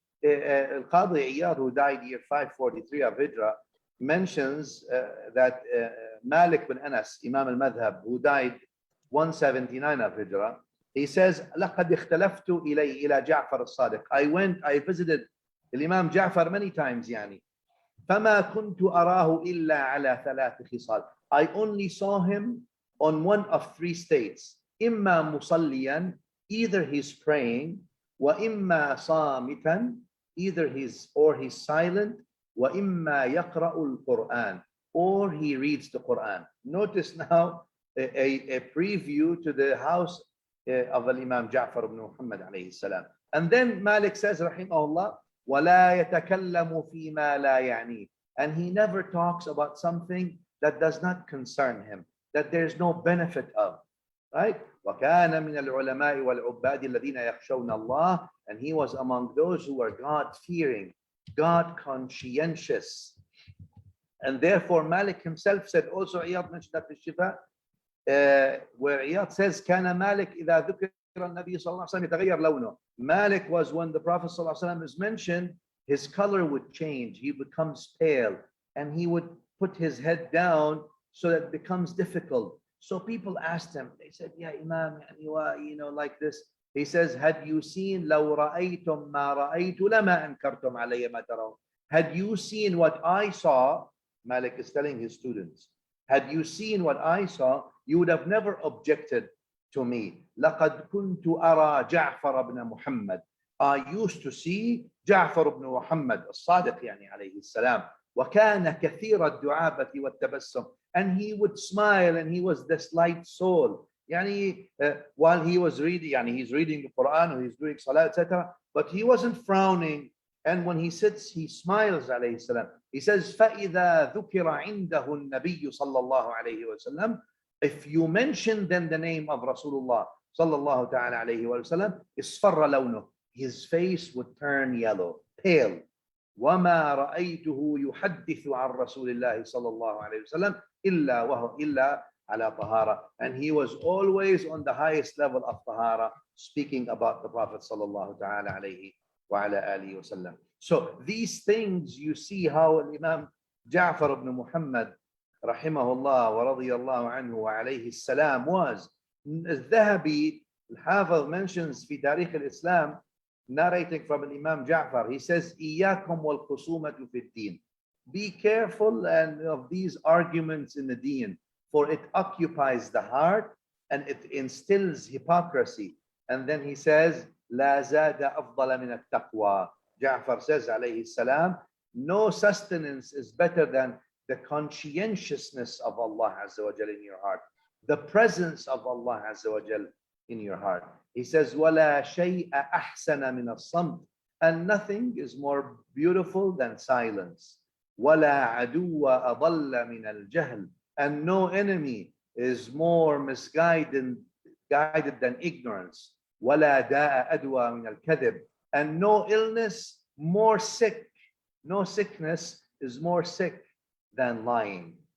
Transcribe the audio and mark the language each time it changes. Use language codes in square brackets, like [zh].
[en] Al-Qadi Iyad, who died year 543 of Hijrah, mentions that Malik bin Anas, Imam al-Madhab, who died 179 of Hijrah, he says, [ar] لَقَدْ اخْتَلَفْتُ إِلَى جَعْفَرِ الصَّادِقِ. [en] I visited Imam Ja'far many times, yani. [ar] فما كنت أراه إلا على ثلاث خصال. [en] I only saw him on one of three states. [ar] إما مصليا, [en] either he's praying, [ar] وإما صامتا, [en] either he's silent, [ar] وإما يقرأ القرآن, [en] or he reads the Quran. Notice now a preview to the house of Imam Jafar ibn Muhammad alayhi salam. And then Malik says, [ar] rahimahullah, وَلَا يَتَكَلَّمُ فِي مَا لَا يَعْنِي. [en] And he never talks about something that does not concern him, that there's no benefit of, right? [ar] وَكَانَ مِنَ الْعُلَمَاءِ وَالْعُبَّادِ الَّذِينَ يَخْشَوْنَ اللَّهِ. [en] And he was among those who were God-fearing, God-conscientious. And therefore Malik himself said, also Iyad mentioned that in Shifa, where Iyad says, [ar] كَانَ مَالِك إِذَا ذُكِرَ النَّبِيُّ صلى الله عليه وسلم يتغير لونه. [en] Malik was, when the Prophet صلى الله عليه وسلم is mentioned, his color would change, he becomes pale, and he would put his head down so that it becomes difficult. So people asked him, they said, Ya Imam, you know, like this. He says, had you seen [ar] لو رأيتم ما رأيت لما أنكرتم علي ما ترون. [en] Had you seen what I saw, Malik is telling his students, had you seen what I saw, you would have never objected to me. [ar] لقد كنت أرى جعفر بن محمد. [en] I used to see [ar] جعفر بن محمد الصادق يعني عليه السلام. وكان كثير الدعابة والتبسم. [en] And he would smile, and he was this light soul. يعني while he was reading, يعني he's reading the Quran or he's doing salah, etc. But he wasn't frowning. And when he sits, he smiles عليه السلام. He says, [ar] فإذا ذكر عنده النبي صلى الله عليه وسلم. [en] If you mention then the name of Rasulullah صلى الله تعالى عليه وسلم, [ar] اصفر لونه. [en] His face would turn yellow, pale. [ar] وما رأيته يحدث عن رسول الله صلى الله عليه وسلم إلا على طهارة. [en] And he was always on the highest level of طهارة, speaking about the Prophet صلى الله تعالى عليه وعلى آله وسلم. So these things, you see how Imam Ja'far ibn Muhammad rahimahullah wa radiyallahu anhu wa alayhi salam was. [ar] الذهبي الحافظ mentions في تاريخ الإسلام, [en] narrating from Imam Ja'far, he says, [ar] إياكم والخصومة في الدين. [en] Be careful of these arguments in the deen, for it occupies the heart and it instills hypocrisy. And then he says, [ar] لا زاد أفضل من التقوى. [en] Ja'far says, alayhi salam, no sustenance is better than the conscientiousness of Allah Azza wa Jal in your heart, the presence of Allah Azza wa Jal in your heart. He says, [ar] وَلَا شَيْءَ أَحْسَنَ مِنَ الصَّمْتِ. [en] And nothing is more beautiful than silence. [ar] وَلَا عَدُوَّ أَضَلَّ مِنَ الْجَهْلِ. [en] And no enemy is more misguided than ignorance. [ar] وَلَا دَاءَ أَدْوَى مِنَ الْكَذِبِ. [en] And no illness more sick, no sickness is more sick than lying.